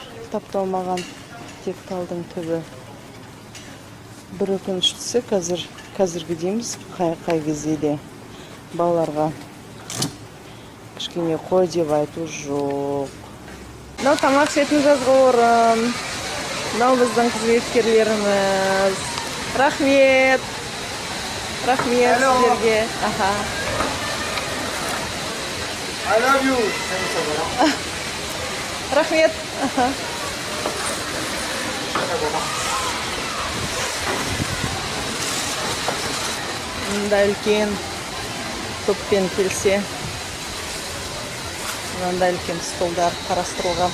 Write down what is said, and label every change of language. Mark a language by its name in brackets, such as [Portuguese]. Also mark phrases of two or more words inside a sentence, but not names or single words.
[Kazakh] Тапталмаған тек талдың түбі. Бір өкініштісі қазіргі дейміз қай кезде де балаларға кішкене қой деп айту жоқ. Мынау тамақ ішетін жазғы орын. Мынау біздің қызметкерлеріміз. Рахмет. Рахмет сіздерге. [English] I love you. [Kazakh] Рахмет. Мындай үлкен топпен келсе, мындай үлкен столдар қарастырылған.